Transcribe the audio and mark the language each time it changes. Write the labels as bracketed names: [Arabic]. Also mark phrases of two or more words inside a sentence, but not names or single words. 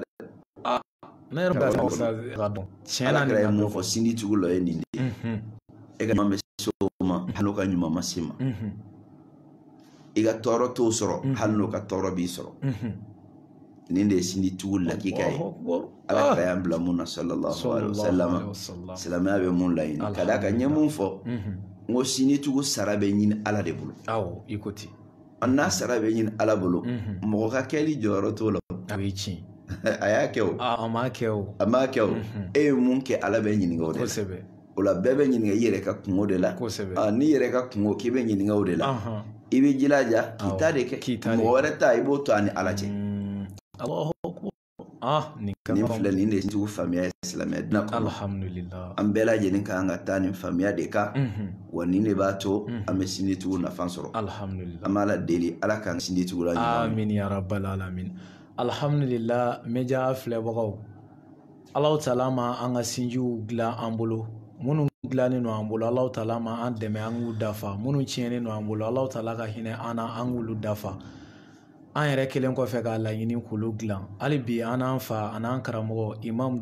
[Bambara] ne yɛrɛ b'a dɔn ala kira ye mun fɔ sinji tugula ye nin de ye e ka ɲuman bɛ se o ma hali n'o ka ɲuman ma se ma i ka tɔɔrɔ t'o sɔrɔ hali n'o ka tɔɔrɔ b'i sɔrɔ nin de ye sinji tugu lakika ye ala kira y'an bila mun na [Arabic] صلى الله عليه وسلم [Bambara] silamɛya bɛ mun laɲini ka d'a kan n ye mun fɔ n ko sinji tugu sara bɛ ɲini ala de bolo i ko ten n'a sara bɛ ɲini ala bolo mɔgɔ ka kɛli jɔyɔrɔ t'o la a bɛ tiɲɛ a y'a kɛ a m'a kɛ a m'a kɛ e ye mun kɛ ala bɛ ɲininka o de la o la bɛɛ bɛ ɲininka i yɛrɛ ka kungo de la n'i yɛrɛ ka kungo k'i bɛ ɲininka o de la i bɛ jilaja k'i ta de kɛ mɔgɔ wɛrɛ ta i b'o to a ni ala cɛ nin filɛ nin de ye sinjiw faamuya ye silamɛya diinɛ kɔnɔ an bɛɛ lajɛlen kan ka taa nin faamuya de kan wa nin de b'a to an bɛ sinjitugu nafa sɔrɔ an b'a la deli ala k'an sinjitugula ɲuman [Arabic] آمين يا رب العالمين الحمد لله [Bambara] media filɛbagaw Alahu taala ma an ka sinjiw dilan an bolo minnu dilannen don an bolo Alahu taala ma an dɛmɛ an k'u dafa minnu tiɲɛnen don an bolo Alahu taala ka hinɛ an na an k'olu dafa an yɛrɛ kelen kɔfɛ k'a laɲini k'olu dilan hali bi an n'an fa a n'an karamɔgɔ imam